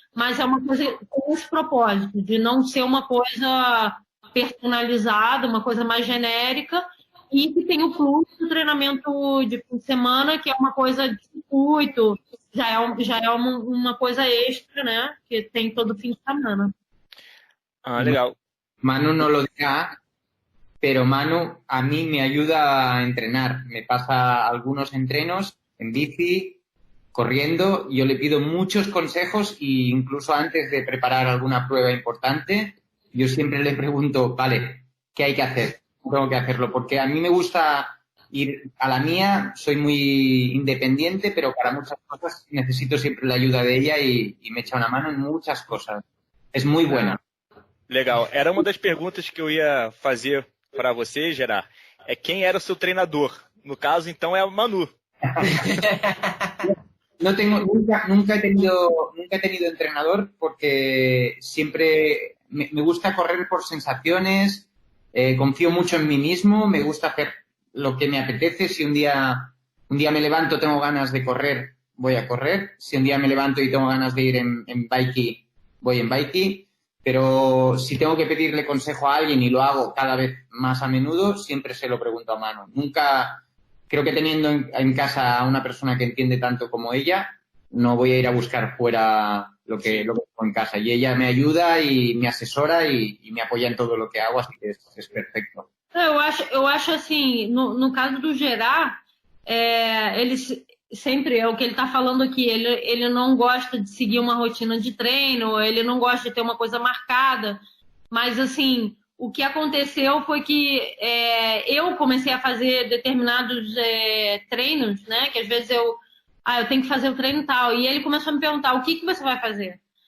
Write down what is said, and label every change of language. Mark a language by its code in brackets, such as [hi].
[pt] Mas é uma coisa com esse propósito, de não ser uma coisa personalizada, uma coisa mais genérica, e que tem o fluxo do treinamento de fim de semana, que é uma coisa de circuito, já é uma coisa extra, né? Que tem todo fim de semana. Legal. [es] Manu no lo dirá, pero Manu a mí me ayuda a entrenar. Me pasa algunos entrenos en bici, corriendo. Yo le pido muchos consejos e incluso antes de preparar alguna prueba importante, yo siempre le pregunto, vale, ¿qué hay que hacer? Tengo que hacerlo, porque a mí me gusta ir a la mía, soy muy independiente, pero para muchas cosas necesito siempre la ayuda de ella y me echa una mano en muchas cosas. Es muy buena. [pt] Legal. Era uma das perguntas que eu ia fazer para você, Gerard. É quem era o seu treinador? No caso, então, é o Manu. [es] Nunca he tenido entrenador porque siempre me gusta correr por sensaciones, confío mucho en mí mismo, me gusta hacer lo que me apetece. Si un día me levanto, tengo ganas de correr, voy a correr. Si un día me levanto y tengo ganas de ir en bikey, voy en bikey. Pero si tengo que pedirle consejo a alguien y lo hago cada vez más a menudo, siempre se lo pregunto a Manu. Nunca, creo que teniendo en casa a una persona que entiende tanto como ella, no voy a ir a buscar fuera lo que tengo en casa. Y ella me ayuda y me asesora y me apoya en todo lo que hago, así que es perfecto. [pt] Eu acho assim, no caso do Gerard, ele sempre é o que ele está falando aqui, ele não gosta de seguir uma rotina de treino, ele não gosta de ter uma coisa marcada, mas assim, o que aconteceu foi que eu comecei a fazer determinados treinos, né, que às vezes eu tenho que fazer o treino tal, e ele começou a me perguntar, o que você vai fazer?